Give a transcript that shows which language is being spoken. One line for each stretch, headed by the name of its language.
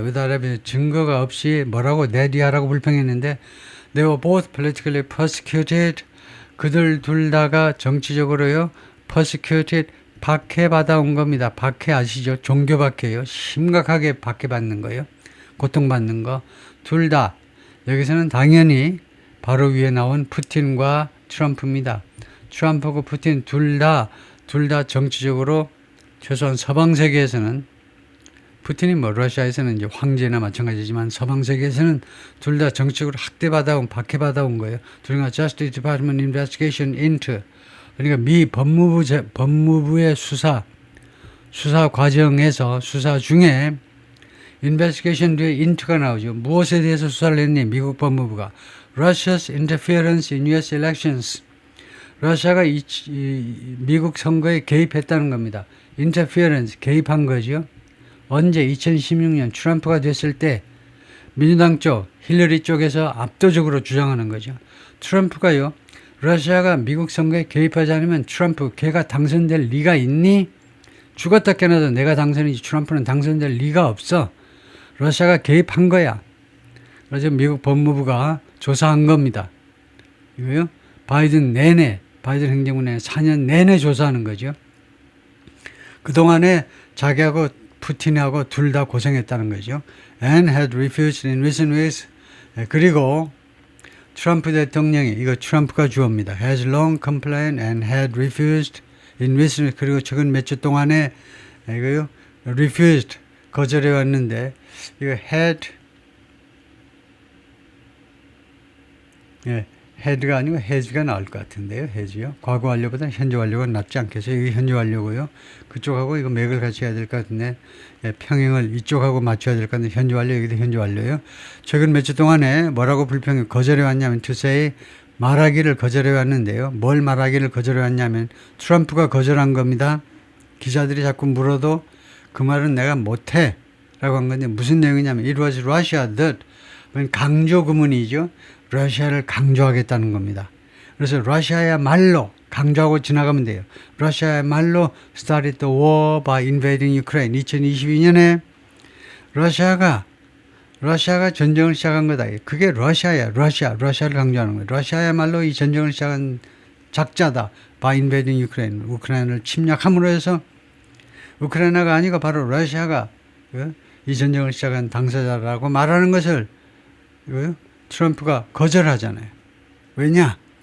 English: without
Korean: 증거가 없이 뭐라고 내디하라고 불평했는데
English: they were both politically persecuted.
Korean: 그들 둘 다가 정치적으로요 persecuted, 박해받아온 겁니다. 박해 아시죠? 종교 박해요. 심각하게 박해받는 거예요. 고통받는 거. 둘 다. 여기서는 당연히 바로 위에 나온 푸틴과 트럼프입니다. 트럼프하고 푸틴 둘 다 정치적으로 최소한 서방 세계에서는 푸틴이 뭐 러시아에서는 이제 황제나 마찬가지지만 서방 세계에서는 둘 다 정치적으로 학대받아온 박해받아온 거예요. 둘 다
English: Justice Department Investigation into
Korean: 그러니까 미 법무부의 수사 과정에서 수사 중에 investigation 뒤에 into가 나오죠. 무엇에 대해서 수사를 했니? 미국 법무부가
English: Russia's interference in U.S. elections.
Korean: 러시아가 미국 선거에 개입했다는 겁니다. interference 개입한 거죠. 언제? 2016년 트럼프가 됐을 때 민주당 쪽, 힐러리 쪽에서 압도적으로 주장하는 거죠. 트럼프가요, 러시아가 미국 선거에 개입하지 않으면 트럼프, 걔가 당선될 리가 있니? 죽었다 깨어나도 내가 당선이지 트럼프는 당선될 리가 없어. 러시아가 개입한 거야. 그래서 미국 법무부가 조사한 겁니다. 이거요, 바이든 행정부 내내 4년 내내 조사하는 거죠. 그동안에 자기하고 푸틴하고 둘 다 고생했다는 거죠.
English: And had refused in recent weeks.
Korean: 그리고 트럼프 대통령이, 이거 트럼프가 주어입니다.
English: Has long complained and had refused in recent weeks.
Korean: 그리고 최근 몇 주 동안에 이거요, refused 거절해 왔는데 이거 had가 아니고 has가 나올 것 같은데요. has요. 과거 완료보다 현재 완료가 낫지 않겠어요. 이게 현재 완료고요. 그쪽하고 이거 맥을 같이 해야 될 것 같은데 평행을 이쪽하고 맞춰야 될 것 같은데 현재 완료, 여기도 현재 완료요. 최근 몇 주 동안에 뭐라고 불평을 거절해 왔냐면 to say 말하기를 거절해 왔는데요. 뭘 말하기를 거절해 왔냐면 트럼프가 거절한 겁니다. 기자들이 자꾸 물어도 그 말은 내가 못해 라고 한 건데 무슨 내용이냐면
English: it was Russia that
Korean: 강조 구문이죠. 러시아를 강조하겠다는 겁니다. 그래서 러시아야말로 강조하고 지나가면 돼요. 러시아야말로
English: started the war by invading Ukraine.
Korean: 2022년에 러시아가 전쟁을 시작한 거다. 그게 러시아야. 러시아를 강조하는 거예요. 러시아야말로 이 전쟁을 시작한 작자다.
English: by invading Ukraine.
Korean: 우크라이나를 침략함으로 해서 우크라이나가 아니고 바로 러시아가 이 전쟁을 시작한 당사자라고 말하는 것을 트럼프가 거절하잖아요. 왜냐?